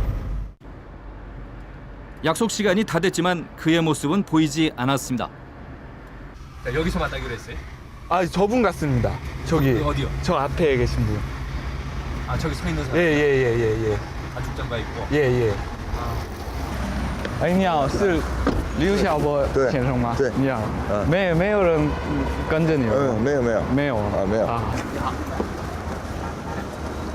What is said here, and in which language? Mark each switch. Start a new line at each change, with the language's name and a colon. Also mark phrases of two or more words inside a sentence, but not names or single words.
Korean: 약속 시간이 다 됐지만 그의 모습은 보이지 않았습니다. 여기서 만나기로 했어요? 아, 저분 같습니다. 저기 어디요? 저 앞에 계신 분. 아, 저기 서 있는 사람? 예. 가죽장갑 입고? 예.
Chinese: 哎，你好，是刘晓波先生吗？对，你好。没有人跟着你吗？没有。